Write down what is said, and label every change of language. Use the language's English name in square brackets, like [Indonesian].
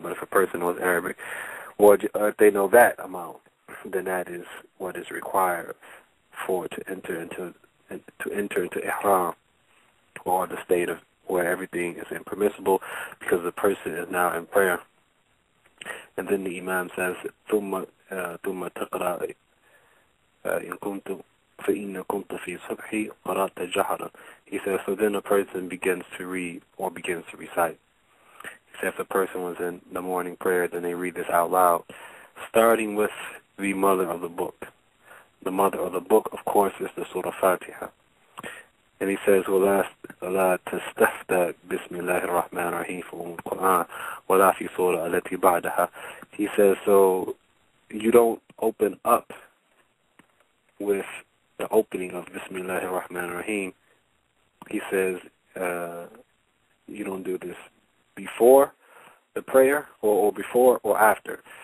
[English] But if a person knows Arabic, or if they know that amount, then that is what is required for to enter into ihram, or the state of where everything is impermissible, because the person is now in prayer. And then the Imam says, [Arabic] ثم تقرأ إن كنت فإن كنت في صبحي قرأت جهرا. [English] He says, so then a person begins to read or begins to recite. He says if a person was in the morning prayer, then they read this out loud, starting with the mother of the book. The mother of the book, of course, is the Surah Fatiha. And he says, [Arabic] وَلَا تَسْتَفْتَ بِسْمِ اللَّهِ الرَّحْمَنِ الرَّحِيمِ فِي الْقُرْآنِ وَلَا فِي سُورَةٍ الَّتِي بَعْدَهَا. [English] He says, so you don't open up with the opening of Bismillah ar-Rahman ar-Rahim. He says, you don't do this before the prayer or before or after.